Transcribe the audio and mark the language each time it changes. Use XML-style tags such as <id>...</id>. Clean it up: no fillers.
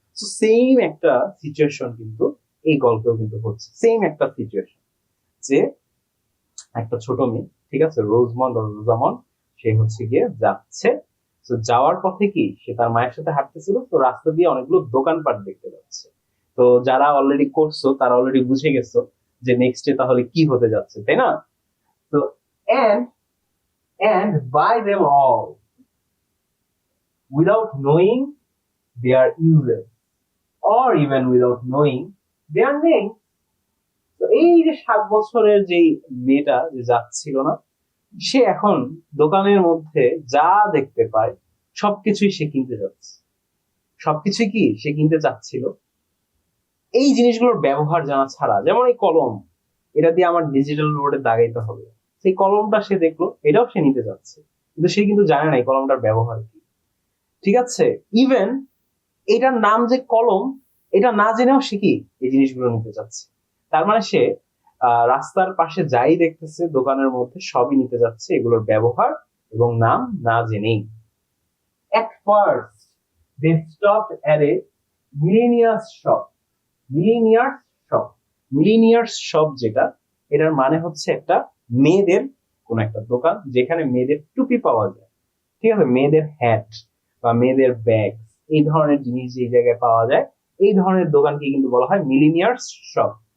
<bn>তো সেম একটা সিচুয়েশন কিন্তু এই গল্পেও কিন্তু হচ্ছে, সেম একটা সিচুয়েশন, যে একটা ছোট মেয়ে, ঠিক আছে, রোজমন্ড আর রোজামন্ড, সে হচ্ছে গিয়ে যাচ্ছে। তো যাওয়ার পথে কি সে তার মায়ের সাথে হাঁটতেছিল, তো রাস্তা দিয়ে অনেকগুলো দোকানপাট দেখতে পাচ্ছে। তো যারা অলরেডি করছো তারা অলরেডি বুঝে গেছো যে নেক্সটে তাহলে কি হতে যাচ্ছে, তাই না?</bn> <en>তো and and buy them all without knowing their uses or even without knowing their name.</en> <bn>তো এই যে 7 বছরের যে মেয়েটা যে যাচ্ছিল না, সে এখন দোকানের মধ্যে যা দেখতে পায় সবকিছুই সে কিনতে যাচ্ছে। সবকিছুই কি সে কিনতে চাচ্ছিল, এই জিনিসগুলোর ব্যবহার জানা ছাড়া। যেমন এই কলম, এটা দিয়ে আমার ডিজিটাল বোর্ডে দাগাইতে হবে, সেই কলমটা সে দেখলো, এটাও সে নিতে যাচ্ছে, কিন্তু সে কিন্তু জানে না এই কলমটার ব্যবহার কি। ঠিক আছে, ইভেন এটার নাম যে কলম, এটা না জেনেও সে কি এই জিনিসগুলো নিতে যাচ্ছে। তার মানে সে রাস্তার পাশে যাই দেখতেছে দোকানের মধ্যে সবই নিতে যাচ্ছে, এগুলোর ব্যবহার এবং নাম না জেনেই।</bn> <en>At first they stopped at a millionaire's shop.</en> <bn>millionaire's shop millionaire's shop যেটা, এটার মানে হচ্ছে একটা মেয়েদের কোন একটা দোকান যেখানে মেয়েদের টুপি পাওয়া যায়। ঠিক আছে, মেয়েদের হ্যাট বা মেয়েদের ব্যাগ, এই ধরনের জিনিস যে জায়গায় পাওয়া যায়, এই ধরনের দোকানকে কিন্তু বলা হয় মিলিনিয়ার্স শপ।</bn>